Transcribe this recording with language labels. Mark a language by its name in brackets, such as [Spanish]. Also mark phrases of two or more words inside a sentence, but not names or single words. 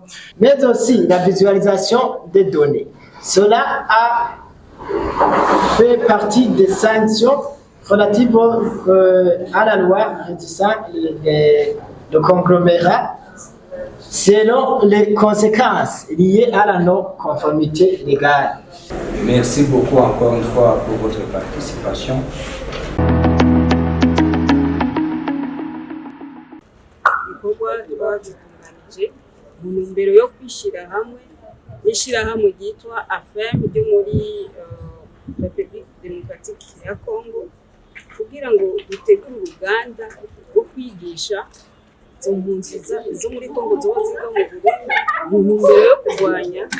[French] Mais aussi la visualisation des données. Cela a fait partie des sanctions relatives à la loi régissant le conglomérat selon les conséquences liées à la non-conformité légale. Merci beaucoup encore une fois pour votre participation. [Rundi] Ibikorwa twatunganije mu ntumbero yo kwishyira hamwe n'ishyirahamwe ryitwa AFEM ryo muri [French] République Démocratique [Rundi] ya Congo kugira ngo dutegure uruganda rwo kwigisha izo mpunzi zo muri Congo zoba ziga mu Burundi mu ntumbero yo kurwanya